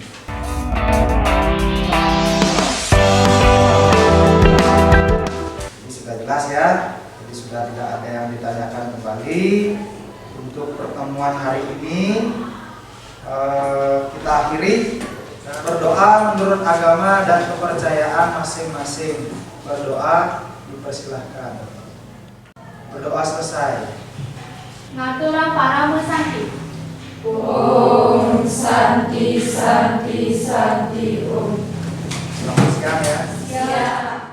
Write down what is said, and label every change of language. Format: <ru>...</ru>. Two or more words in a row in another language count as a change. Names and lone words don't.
<id>Sudah jelas ya, jadi sudah tidak ada yang ditanyakan kembali. Untuk pertemuan hari ini kita akhiri berdoa menurut agama dan kepercayaan masing-masing. Berdoa dipersilahkan. Berdoa selesai.</id> <ban>Ngatura para mesanti.</ban> <sa>Om Santi Santi Santi Om.</sa> <id>Selamat siang ya. Ya.</id>